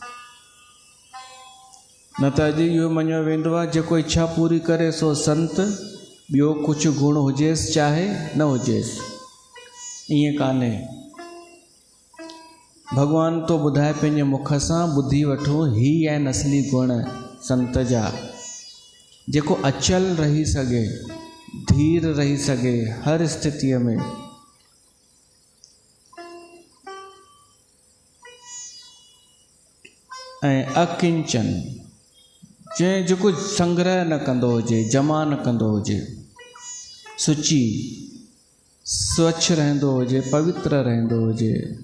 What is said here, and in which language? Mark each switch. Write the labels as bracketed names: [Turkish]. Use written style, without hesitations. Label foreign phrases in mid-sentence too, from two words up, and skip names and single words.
[Sindhi] न त अॼु इहो मञियो वेंदो आहे जेको इच्छा पूरी करे सो संत, ॿियो कुझु गुण हुजेसि चाहे न हुजेसि। ईअं कान्हे। भॻवान तो ॿुधाए पंहिंजे मुख सां, ॿुधी वठो, ही आहिनि असली गुण संत जा, जेको अचल रही सघे, धीर रही सघे हर स्थितीअ में। ऐं अकिंचन, जेको संग्रह न कंदो हुजे, जमा न कंदो हुजे, सुची, स्वच्छ रहंदो हुजे, पवित्र रहंदो हुजे,